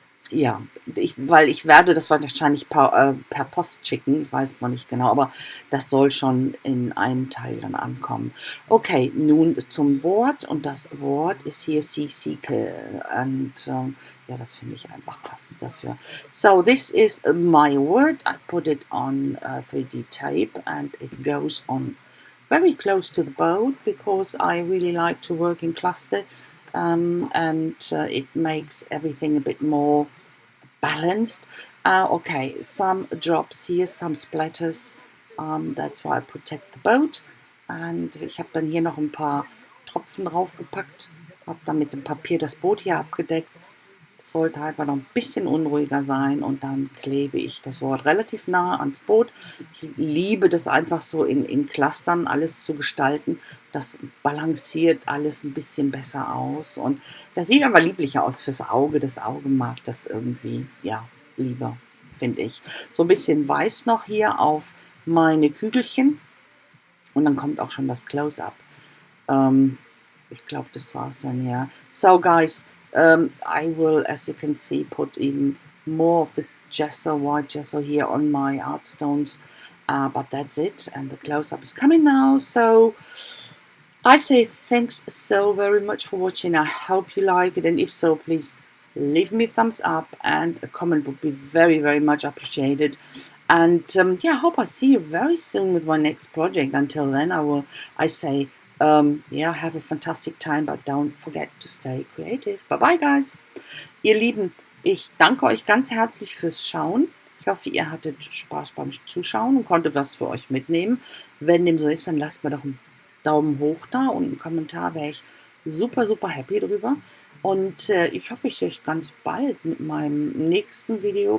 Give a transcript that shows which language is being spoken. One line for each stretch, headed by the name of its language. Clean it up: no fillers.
German: Ja, weil ich werde das wahrscheinlich per Post schicken, ich weiß noch nicht genau, aber das soll schon in einem Teil dann ankommen. Okay, nun zum Wort und das Wort ist hier Seasicle und ja, das finde ich einfach passend dafür.
English: So, this is my word. I put it on 3D tape and it goes on very close to the boat because I really like to work in cluster. And it makes everything a bit more balanced. Okay, some drops here, some splatters. That's why I protect the boat.
German: Und ich habe dann hier noch ein paar Tropfen draufgepackt, habe dann mit dem Papier das Boot hier abgedeckt. Sollte einfach noch ein bisschen unruhiger sein und dann klebe ich das Wort relativ nah ans Boot. Ich liebe das einfach so in Clustern alles zu gestalten. Das balanciert alles ein bisschen besser aus und das sieht aber lieblicher aus fürs Auge. Das Auge mag das irgendwie, ja, lieber, finde ich. So ein bisschen weiß noch hier auf meine Kügelchen und dann kommt auch schon das Close-Up. Ich glaube, das war's dann, ja.
English: So, guys, I will, as you can see, put even more of the white gesso here on my art stones, but that's it, and the close-up is coming now. So I say thanks so very much for watching. I hope you like it, and if so, please leave me a thumbs up and a comment would be very, very much appreciated. And yeah, I hope I see you very soon with my next project. Until then, I say Yeah, have a fantastic time, but don't forget to stay creative. Bye bye, guys.
German: Ihr Lieben, ich danke euch ganz herzlich fürs Schauen. Ich hoffe, ihr hattet Spaß beim Zuschauen und konntet was für euch mitnehmen. Wenn dem so ist, dann lasst mir doch einen Daumen hoch da und einen Kommentar, wäre ich super, super happy drüber. Und ich hoffe, ich sehe euch ganz bald mit meinem nächsten Video.